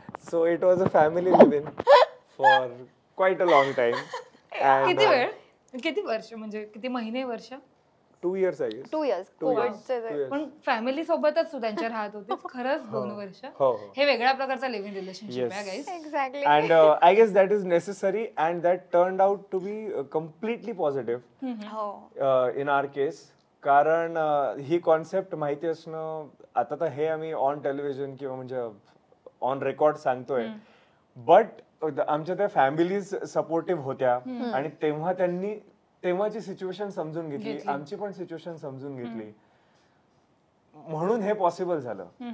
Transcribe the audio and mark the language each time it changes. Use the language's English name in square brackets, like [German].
[English] So it was a family live in for quite a long time. [Marathi] किती वेळ, किती वर्ष, म्हणजे किती महिने, वर्ष? [English] 2 years I guess. 2 years. [Marathi] पण फॅमिली सोबतच तू त्यांच्या राहत होते खरंच 2 वर्ष. हे वेगळ्या प्रकारचा लिव्हिंग रिलेशनशिप आहे guys. [English] Exactly. And I guess that is necessary and that turned out to be completely positive in our case. [Marathi] कारण ही कॉन्सेप्ट माहिती असणं, आता तर हे आम्ही ऑन टेलिव्हिजन किंवा म्हणजे ऑन रेकॉर्ड सांगतोय, बट आमच्या त्या फॅमिलीज सपोर्टिव्ह होत्या आणि तेव्हा त्यांनी तेव्हाची सिच्युएशन समजून घेतली, आमची पण सिच्युएशन समजून घेतली, म्हणून हे पॉसिबल झालं.